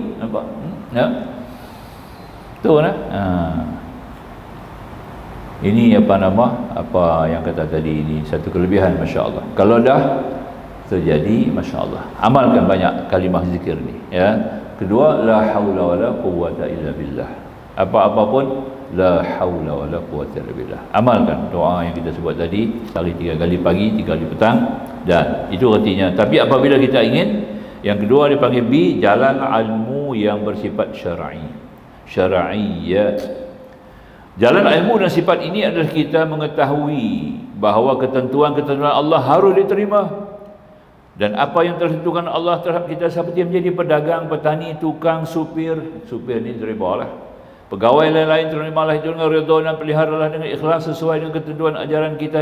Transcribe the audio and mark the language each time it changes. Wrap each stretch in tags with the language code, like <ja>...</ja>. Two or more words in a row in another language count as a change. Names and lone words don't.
<ms>Nampak? Ya. Tu nah. Ini apa yang kata tadi ini satu kelebihan, masya-Allah. Kalau dah terjadi, masya-Allah, amalkan banyak kalimah zikir ni, ya. Kedua,</ms> <ar>لا حول ولا قوة إلا بالله.</ar> <ms>Apa-apa pun</ms> <ar>لا حول ولا قوة إلا بالله.</ar> <ms>Amalkan doa yang kita sebut tadi, sekali 3 kali pagi, 3 kali petang, dan itu artinya. Tapi apabila kita ingin, yang kedua dipanggil B, jalan ilmu yang bersifat syar'i. Syar'iyyat. Jalan ilmu dan sifat ini adalah kita mengetahui bahawa ketentuan-ketentuan Allah harus diterima, dan apa yang tertentukan Allah terhadap kita seperti menjadi pedagang, petani, tukang, supir ni terimalah, pegawai lain-lain terimalah itu dengan redha dan peliharalah dengan ikhlas sesuai dengan ketentuan ajaran kita.</ms>